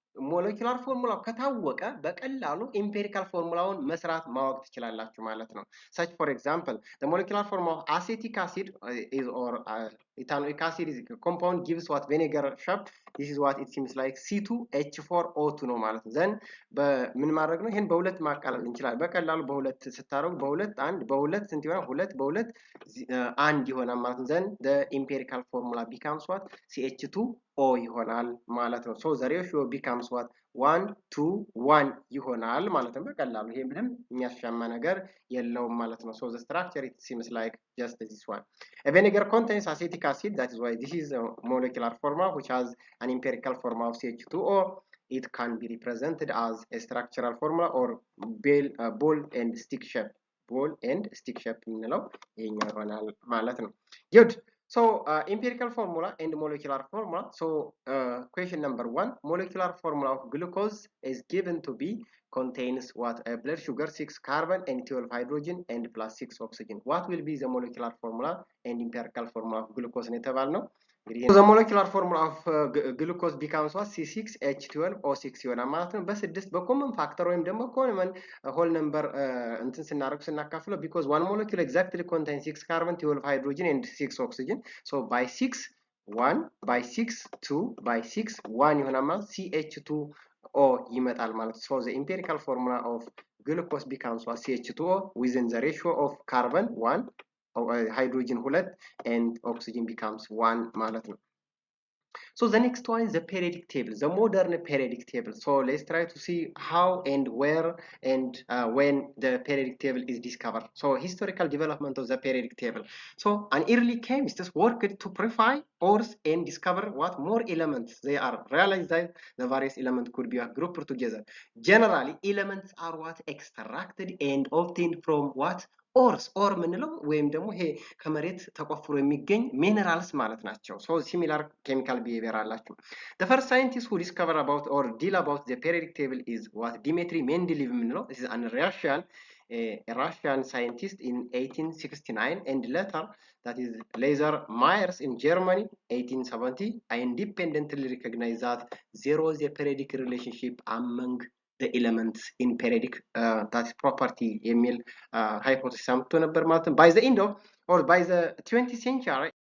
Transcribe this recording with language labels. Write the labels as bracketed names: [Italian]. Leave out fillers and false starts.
[Amharic] ሞለኪላር ፎርሙላው ከታወቀ በቀላሉ ኢምፔሪካል ፎርሙላውን መስራት ማወቅ ትችላላችሁ ማለት ነው። [English] such for example the molecular formula of acetic acid is or ethanoic acid is compound gives what vinegar shape. this is what it seems like C2H4O2 [Amharic] ነው ማለት ነው። ዘን በምን ማድረግ ነው? ይሄን በሁለት ማቃለል እንችላለን። በቀላሉ በሁለት ስታረጉ በሁለት አንድ በሁለት ስንት ይሆናል? ሁለት በሁለት አንድ ይሆናል ማለት ነው። ዘን [English] the empirical formula becomes what? CH2O [Amharic] ይሆናል ማለት ነው። [English] so the ratio becomes what? [Amharic] 1 to 1 ይሆናል ማለት ነው። በቀላሉ ይሄ ምንም የሚያሻማ ነገር የለውም ማለት ነው። [English] so the structure it seems like just this one. A vinegar contains acetic acid, that is why this is a molecular formula which has an empirical formula of CH2O. It can be represented as a structural formula or ball and stick shape. [Amharic] ball and stick shape የምንለው ይሄኛው ይሆናል ማለት ነው። good. [English] So empirical formula and molecular formula. So question number 1, molecular formula of glucose is given to be contains what? A blood sugar 6 carbon and 12 hydrogen and plus 6 oxygen. What will be the molecular formula and empirical formula of glucose [Amharic] ነው የተባልነው። [English] So the molecular formula of glucose becomes what? [Amharic] C6H12O6 ይሆናል ማለት ነው። በስድስት በኮመን ፋክተር ወይም ደግሞ ኮመን ሆል ነምበር እንትን ስናደርግ ስናካፍለው [English] because one molecule exactly contains 6 carbon 12 hydrogen and 6 oxygen. So by 6 1 by 6 2 by 6 1 [Amharic] ይሆናል ማለት CH2O ይመጣል ማለት ነው። [English] So the empirical formula of glucose becomes what? CH2O within the ratio of carbon 1 hydrogen 2 and oxygen becomes 1 [Amharic] ማለት ነው። [English] So the next one is the periodic table, the modern periodic table. So let's try to see how and where and when the periodic table is discovered. So historical development of the periodic table. So an early chemists worked to purify ores and discover what more elements they are. Realized that the various elements could be grouped together. Generally, elements are what? Extracted and obtained from what? [Amharic] ኦርስ ኦር ምንለው ወይም ደግሞ ይሄ ከመሬት ተቆፍሮ የሚገኝ ሚነራልስ ማለት ናቸው። ሶ ሲሚላር ኬሚካል ቢሄቪየር አላቸው። [English] the first scientist who discovered about or deal about the periodic table is what? Dmitry Mendeleev [Amharic] ምንለው [English] this is a Russian scientist in 1869 and later that is Laser Myers in Germany 1870 independently recognized that there was a periodic relationship among the elements in periodic that property [Amharic] የሚል [English] hypothesis [Amharic] አምጥቶ ነበር ማለት ነው። [English] by the end of or by the 20th century